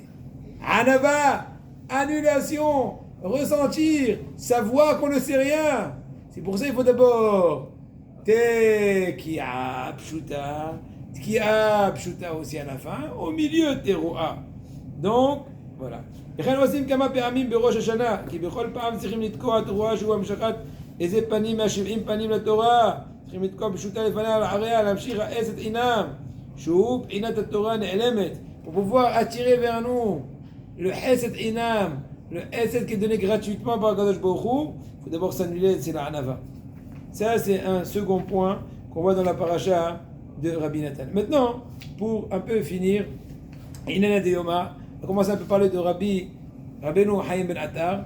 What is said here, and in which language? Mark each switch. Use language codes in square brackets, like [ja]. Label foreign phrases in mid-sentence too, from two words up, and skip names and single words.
[fr] Anava, annulation, ressentir, savoir qu'on ne sait rien. C'est pour ça qu'il faut d'abord [he] תקיעה פשוטה, תקיעה פשוטה [fr] aussi à la fin, au milieu Teroa. Donc, voilà. [he] וכן עושים כמה פעמים בראש השנה, כי בכל פעם צריכים לתקוע תרועה שהוא המשכת איזה פנים מה70 פנים לתורה, צריכים לתקוע פשוטה לפניה ולאחריה, להמשיך העסת עינם, שהוא בחינת התורה נעלמת, [fr] pour pouvoir attirer vers nous le [he] חסד חינם, [fr] le Hesed qui est donné gratuitement par [he] קדוש ברוך הוא, [fr] il faut d'abord s'annuler, c'est la Anava. Ça, c'est un second point qu'on voit dans la paracha de Rabbi Nathan. Maintenant, pour un peu finir, Inana de Yoma, on va commencer un peu à parler de Rabbeinu Chaim Ben Attar.